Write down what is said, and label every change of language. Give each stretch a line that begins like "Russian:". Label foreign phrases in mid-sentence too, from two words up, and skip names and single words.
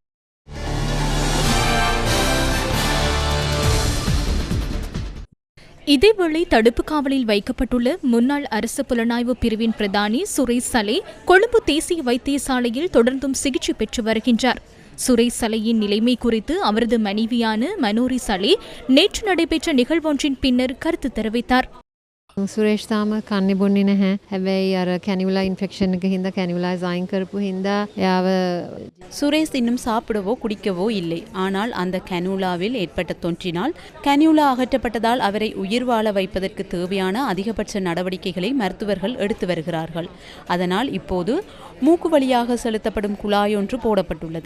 Tamil: இதேவேளை தடுப்பு காவலில் வைக்கப்பட்டுள்ள முன்னாள் அரசு புலனாய்வு பிரிவின் பிரதானி சுரேஷ் சலே கொழும்பு தேசிய வைத்தியசாலையில் தொடர்ந்தும் சிகிச்சை பெற்று வருகின்றார். சுரேஷ் சலேயின் நிலைமை குறித்து அவரது மனைவியான மனோரி சலே நேற்று நடைபெற்ற நிகழ்வொன்றின் பின்னர் கருத்து தெரிவித்தார்.
Sinhala: සුරේෂ් තාම කන්නේ බොන්නේ නැහැ. හැබැයි අර
English: cannula infection
Sinhala: එක හින්දා කැනියුලායිස් අයින් කරපු හින්දා එයාව
Tamil: சுரேஷ் இன்னும் சாப்பிடவோ குடிக்கவோ இல்லை. ஆனால் அந்த கனூலாவில் ஏற்பட்ட தொற்றினால் கனியூலா அகற்றப்பட்டதால் அவரை உயிர் வாழ வைப்பதற்கு தேவையான அதிகபட்ச நடவடிக்கைகளை மருத்துவர்கள் எடுத்து வருகிறார்கள். அதனால் இப்போது மூக்கு வழியாக செலுத்தப்படும் குழாயொன்று போடப்பட்டுள்ளது.